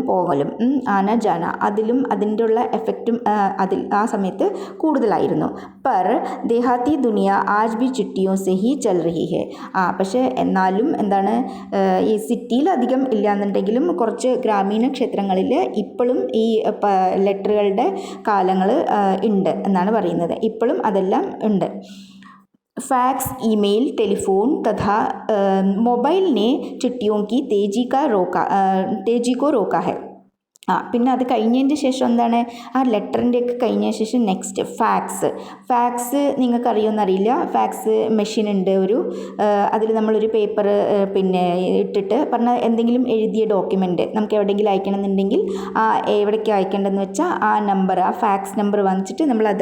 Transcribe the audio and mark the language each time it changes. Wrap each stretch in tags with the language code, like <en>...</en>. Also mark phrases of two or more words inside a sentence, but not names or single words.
<ml>പോകലും</ml> <hi>आना जाना</hi> <ml>അതിലും അതിൻ്റെ ഉള്ള എഫക്റ്റും അതിൽ ആ സമയത്ത് കൂടുതലായിരുന്നു</ml> <hi>पर देहाती दुनिया आज भी चिट्ठियों से ही चल रही है</hi> <ml>പക്ഷേ എന്നാലും എന്താണ് ഈ സിറ്റിയിൽ അധികം ഇല്ലാന്നുണ്ടെങ്കിലും കുറച്ച് ഗ്രാമീണ ക്ഷേത്രങ്ങളിൽ ഇപ്പോഴും ഈ ലെറ്ററുകളുടെ കാലങ്ങൾ ഉണ്ട് എന്നാണ് പറയുന്നത് ഇപ്പോഴും അതെല്ലാം ഉണ്ട്</ml> <hi>फैक्स ईमेल टेलीफोन तथा मोबाइल ने चिट्ठियों की तेजी को रोका है</hi> <ml>പിന്നെ അത് കഴിഞ്ഞതിൻ്റെ ശേഷം എന്താണ് ആ ലെറ്ററിൻ്റെയൊക്കെ കഴിഞ്ഞ ശേഷം</ml> <en>next fax</en> <ml>നിങ്ങൾക്ക് അറിയുമെന്നറിയില്ല</ml> <en>fax machine</en> <ml>ഉണ്ട് ഒരു അതിൽ നമ്മളൊരു പേപ്പർ പിന്നെ ഇട്ടിട്ട് പറഞ്ഞാൽ എന്തെങ്കിലും എഴുതിയ ഡോക്യുമെൻ്റ് നമുക്ക് എവിടെയെങ്കിലും അയക്കണമെന്നുണ്ടെങ്കിൽ എവിടേക്ക് അയക്കേണ്ടതെന്ന് വെച്ചാൽ ആ നമ്പർ ആ</ml> <en>fax number</en> <ml>വാങ്ങിച്ചിട്ട് നമ്മളത്</ml>